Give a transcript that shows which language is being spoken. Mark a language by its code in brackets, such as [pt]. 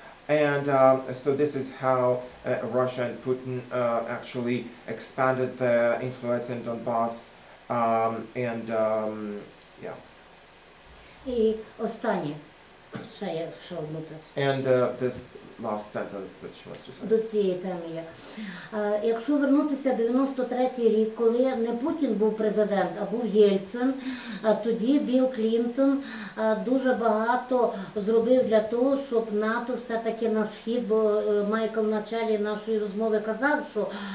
[en] And so this is how Russia and Putin actually expanded their influence in Donbass. Yeah. [uk] І останнє, ще якщо внутрішньо. [en] And this last sentence that she wants to say. [uk] До цієї теми є. Якщо вернутися 93-й рік, коли не Путін був президент, а був Єльцин, тоді Білл Клінтон дуже багато зробив для того, щоб НАТО все-таки на схід, бо Майкл в началі нашої розмови казав,